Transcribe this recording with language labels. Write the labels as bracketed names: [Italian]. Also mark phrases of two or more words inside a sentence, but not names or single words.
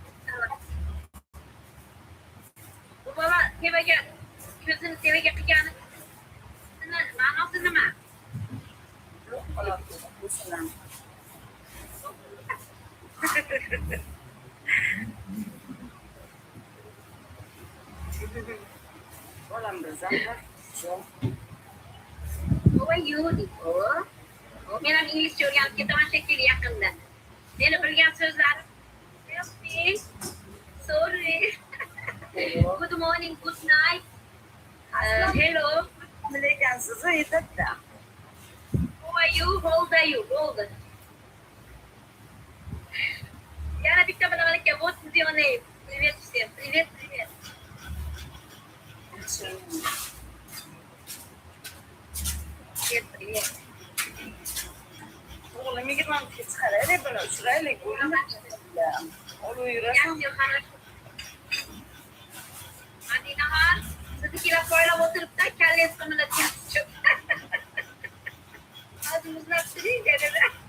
[Uzbek] Bu bola tevaga ko'zini tevaga qilgani ma'nosi nima? Bolam bizdan [English] How are you? [Uzbek] Men ham inglizcha o'rganib ketaman shekilli yaqinda. Meni bilgan so'zlarim Merci. [English] Sorry. Good morning, good night. Hello. [Uzbek] Bilekansiz yetadi. [English] How are you? How old are you? How old? [Uzbek] Yana bitta bilan aka, [English] what is your name? [Russian] Привет всем. Привет, привет. Привет, привет. [Uzbek] O'g'lim 20 chiqaradi, buni uchraylik. O'g'lim yurasan. Yaxshi, хорошо. Madinaxon, siznikilar poylab o'tiribdi, kallangiz qimirlab ketdi. Hozir muzlab turing dedi.